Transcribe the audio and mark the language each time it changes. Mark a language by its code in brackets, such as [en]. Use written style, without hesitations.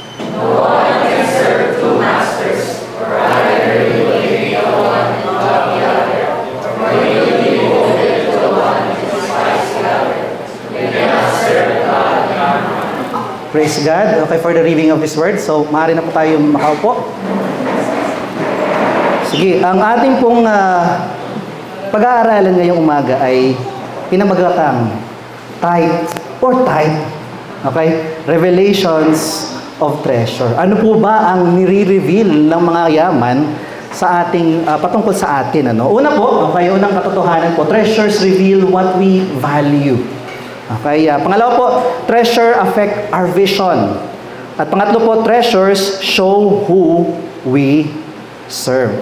[en] No one can serve two masters, for either you will hate the one and love the other, or you will be devoted to the one and despise the other. You cannot serve God and mammon. Praise God. Okay, for the reading of His Word. [tl] So, maaari na po tayo makaupo. Sige, ang ating pong pag-aaralan ngayong umaga ay pinamagatang tithe or tithe. Okay? [en] Revelations of treasure. [tl] Ano po ba ang nire-reveal ng mga yaman sa ating, patungkol sa atin? Ano? Una po, okay, unang katotohanan po, [en] treasures reveal what we value. Okay, [tl] pangalawa po, [en] treasure affect our vision. [tl] At pangatlo po, [en] treasures show who we serve.